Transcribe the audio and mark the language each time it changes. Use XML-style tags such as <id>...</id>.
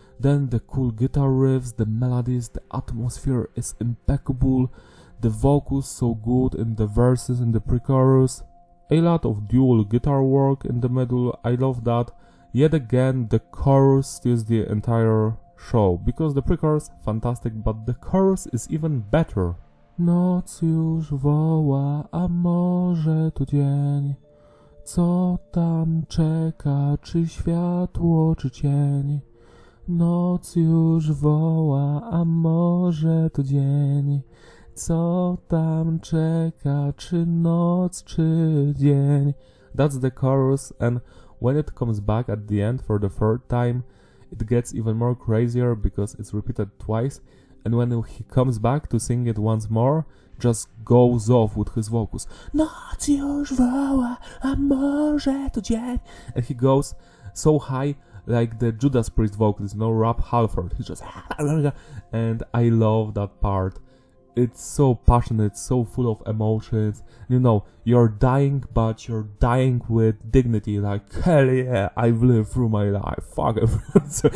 <en>Then the cool guitar riffs, the melodies, the atmosphere is impeccable. The vocals so good in the verses and the pre-chorus. A lot of dual guitar work in the middle. I love that. Yet again, the chorus steals the entire show, because the pre-chorus fantastic, but the chorus is even better.</en> <pl>Noc już woła, a może to dzień. Co tam czeka, czy światło, czy cień? Noc już woła, a może to dzień. Co tam czeka, czy noc, czy dzień?</pl> <en>That's the chorus, and when it comes back at the end for the third time, it gets even more crazier because it's repeated twice, and when he comes back to sing it once more, just goes off with his vocals.</en> <pl>Noc już woła, a może to dzień.</pl> <en>And he goes so high, like the Judas Priest vocals, Rob Halford. He's just and I love that part. It's so passionate, so full of emotions. You're dying, but you're dying with dignity. Like, hell yeah, I've lived through my life. Fuck everyone.</en>